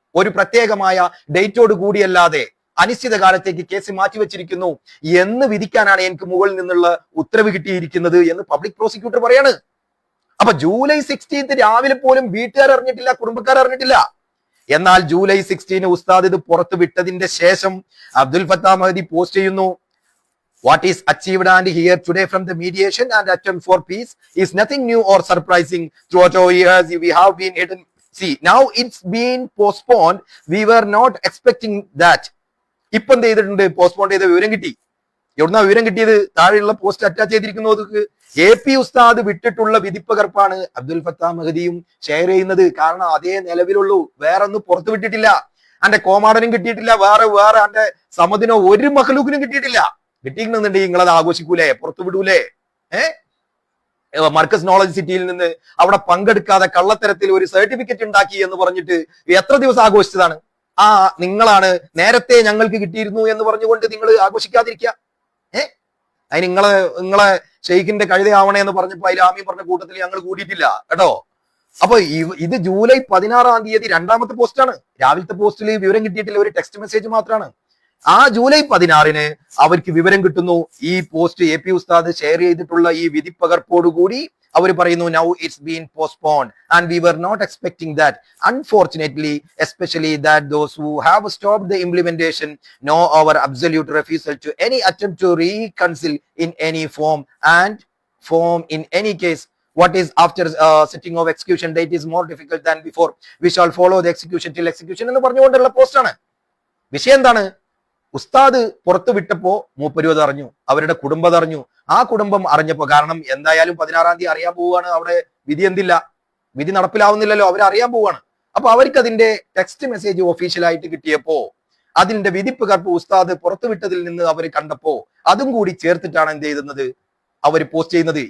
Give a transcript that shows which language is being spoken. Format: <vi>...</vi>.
<ml>ഒരു പ്രത്യേകമായ ഡേറ്റോട് കൂടിയല്ലാതെ അനിശ്ചിത കാലത്തേക്ക് കേസ് മാറ്റിവെച്ചിരിക്കുന്നു എന്ന് വിധിക്കാനാണ് എനിക്ക് മുകളിൽ നിന്നുള്ള ഉത്തരവ് കിട്ടിയിരിക്കുന്നത് എന്ന് പബ്ലിക് പ്രോസിക്യൂട്ടർ പറയാണ്. അപ്പൊ ജൂലൈ 16 രാവിലെ പോലും വീട്ടുകാർ അറിഞ്ഞിട്ടില്ല, കുടുംബക്കാർ അറിഞ്ഞിട്ടില്ല. എന്നാൽ ജൂലൈ 16 ഉസ്താദ് ഇത് പുറത്തു വിട്ടതിന്റെ ശേഷം അബ്ദുൽ ഫത്താ മഹ്ദി പോസ്റ്റ് ചെയ്യുന്നു,</ml> <en>What is achieved and here today from the mediation and attempt for peace is nothing new or surprising. Throughout our years, we have been hidden. See, now it's been postponed. We were not expecting that.</en> <ml>ഇപ്പം എന്ത് ചെയ്തിട്ടുണ്ട്? Postpone ചെയ്ത വിവരം കിട്ടി. എവിടുന്ന വിവരം കിട്ടിയത്? താഴെയുള്ള പോസ്റ്റ് അറ്റാച്ച് ചെയ്തിരിക്കുന്നത് AP ഉസ്താദ് വിട്ടിട്ടുള്ള വിധിപ്പകർപ്പാണ് അബ്ദുൽ ഫത്താഹ് മഹദിയും ഷെയർ ചെയ്യുന്നത്. കാരണം അതേ നിലവിലുള്ളൂ, വേറെ ഒന്നും പുറത്തു വിട്ടിട്ടില്ല. അന്റെ കോമാടനും കിട്ടിയിട്ടില്ല, വേറെ അന്റെ സമദിനോ ഒരു മഹ്ലൂക്കിനും കിട്ടിയിട്ടില്ല. കിട്ടിയിട്ടുണ്ടെന്നുണ്ടെങ്കിൽ നിങ്ങളത് ആഘോഷിക്കൂലേ, പുറത്തു വിടൂലേ? മർക്കസ് നോളജ് സിറ്റിയിൽ നിന്ന് അവിടെ പങ്കെടുക്കാതെ കള്ളത്തരത്തിൽ ഒരു സർട്ടിഫിക്കറ്റ് ഉണ്ടാക്കി എന്ന് പറഞ്ഞിട്ട് എത്ര ദിവസം ആഘോഷിച്ചതാണ്? നിങ്ങളാണ് നേരത്തെ ഞങ്ങൾക്ക് കിട്ടിയിരുന്നു എന്ന് പറഞ്ഞുകൊണ്ട് നിങ്ങൾ ആഘോഷിക്കാതിരിക്കുക. അതിന് നിങ്ങളെ ഷെയ്ഖിന്റെ കഴുതയാവണേ എന്ന് പറഞ്ഞപ്പോ അതിൽ ആമീൻ പറഞ്ഞ കൂട്ടത്തിൽ ഞങ്ങൾ കൂടിയിട്ടില്ല കേട്ടോ. അപ്പൊ ഇത് ജൂലൈ 16-ാം തീയതി രണ്ടാമത്തെ പോസ്റ്റാണ്. രാവിലത്തെ പോസ്റ്റിൽ വിവരം കിട്ടിയിട്ടില്ല, ഒരു ടെക്സ്റ്റ് മെസ്സേജ് മാത്രമാണ്. ആ ജൂലൈ 16-ന് അവർക്ക് വിവരം കിട്ടുന്നു. ഈ പോസ്റ്റ് AP ഉസ്താദ് ഷെയർ ചെയ്തിട്ടുള്ള ഈ വിധിപ്പകർപ്പോടുകൂടി അവർ പറയുന്നു,</ml> <en>now it's been postponed and we were not expecting that. Unfortunately, especially that those who have stopped the implementation know our absolute refusal to any attempt to reconcile in any form in any case. What is after setting of execution date is more difficult than before. We shall follow the execution till execution</en> <ml>എന്ന് പറഞ്ഞുകൊണ്ടുള്ള പോസ്റ്റാണ്. വിഷയം എന്താണ്? ഉസ്താദ് പുറത്തു വിട്ടപ്പോ മൂപ്പര് അത് അറിഞ്ഞു, അവരുടെ കുടുംബം അറിഞ്ഞു. ആ കുടുംബം അറിഞ്ഞപ്പോ, കാരണം എന്തായാലും 16-ാം തീയതി അറിയാൻ പോവുകയാണ്, അവിടെ വിധി എന്തില്ല, വിധി നടപ്പിലാവുന്നില്ലല്ലോ, അവരറിയാൻ പോവുകയാണ്. അപ്പൊ അവർക്ക് അതിന്റെ ടെക്സ്റ്റ് മെസ്സേജ് ഒഫീഷ്യലായിട്ട് കിട്ടിയപ്പോ അതിന്റെ വിധിപ്പകർപ്പ് ഉസ്താദ് പുറത്തുവിട്ടതിൽ നിന്ന് അവർ കണ്ടപ്പോ അതും കൂടി ചേർത്തിട്ടാണ് എന്ത് ചെയ്യുന്നത്, അവർ പോസ്റ്റ് ചെയ്യുന്നത്.</ml>